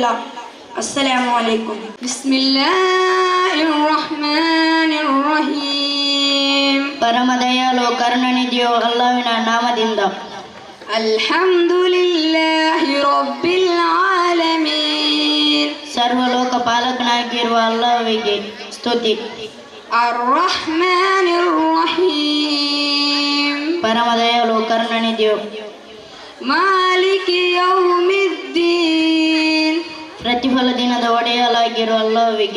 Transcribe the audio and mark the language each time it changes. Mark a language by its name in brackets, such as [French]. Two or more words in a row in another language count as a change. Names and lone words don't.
[Arabic] السلام عليكم. بسم الله الرحمن الرحيم. [Kannada] ಪರಮದಯಾಳು ಕರುಣಾನಿಧಿಯೋ ಅಲ್ಲಾಹುವಿನ ನಾಮದಿಂದ. [Arabic] الحمد لله رب العالمين. [Kannada] ಸರ್ವಲೋಕ ಪಾಲಕನಾಗಿರುವ ಅಲ್ಲಾಹ್ವಿಗೆ ಸ್ತುತಿ. [Arabic] الرحمن الرحيم. [Kannada] ಪರಮದಯಾಳು ಕರುಣಾನಿಧಿಯು. [Arabic] مالك يوم الدين. [Kannada] ಪ್ರತಿಫಲ ದಿನದ ಒಡೆಯಲಾಗಿರುವ ಅಲ್ಲಾಹ್ವಿಗೆ.